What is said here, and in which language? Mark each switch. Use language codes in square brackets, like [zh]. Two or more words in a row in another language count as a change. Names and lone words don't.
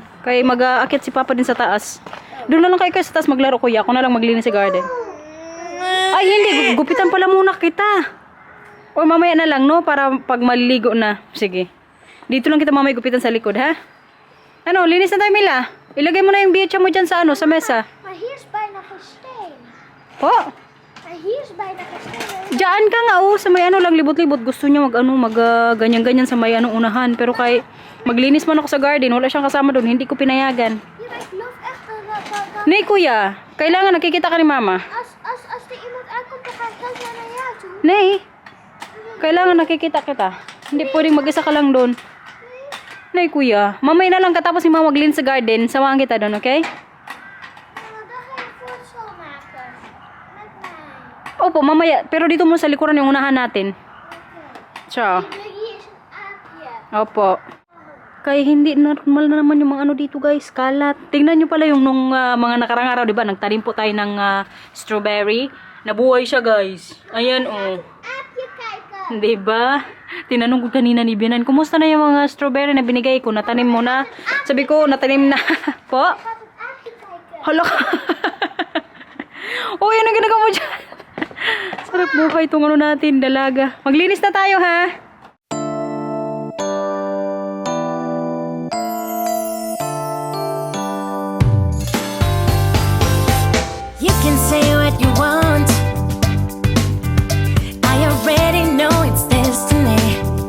[tl] Kaya mag-aakit si Papa din sa taas. Doon na lang kayo sa taas maglaro, kuya. Ako na lang maglinis sa garden. Ay, hindi. Gupitan pala muna kita. O mamaya na lang, no? Para pag maliligo na. Sige. Dito lang kita mamaya gupitan sa likod, ha? Linis na tayo, Mila. Ilagay mo na yung bietsa mo dyan sa sa mesa. [nl] Maar hier is bijna geen steen. [tl] Po? [nl] Maar hier is bijna geen steen. [tl] Diyan ka nga, sa may lang libot-libot. Gusto niya ganyan-ganyan sa may unahan. Pero kay maglinis man ako sa garden, wala siyang kasama doon. Hindi ko pinayagan. [nl] Ja, maar ik geloof echt dat Nee, [tl] kuya. Kailangan nakikita ka ni mama. [nl] als er iemand aankomt, dan ga ik gelijk naar jou toe. Nee. [tl] Kailangan nakikita kita. Hindi pwedeng mag-isa ka lang doon. [nl] Nee, kuya. [tl] Mamaya na lang katapos si mama maglinis sa garden. Samahan kita doon, okay? [nl] Dan ga je voor schoonmaken. Met mij. [tl] Opo, mamaya. Pero dito muna sa likuran yung unahan natin. Ciao. [nl] Hier is een aapje. [tl] Opo. Kaya hindi normal na naman yung mga ano dito guys, kalat. Tingnan nyo pala yung nung mga nakarang araw, diba? Nagtanim po tayo ng strawberry. Nabuhay siya guys. Ayan oh. [nl] Kijken. [tl] Diba? Tinanong ko kanina ni Bianan, kumusta na yung mga strawberry na binigay ko? Natanim mo na? Sabi ko, natanim na. Po? [nl] Gaat het aapje kijken. [tl] Hala. Oh, yan ang ginagawa mo dyan. Sarap buhay itong ano natin, dalaga. Maglinis na tayo ha. [en] You can say what you want. I already know it's destiny.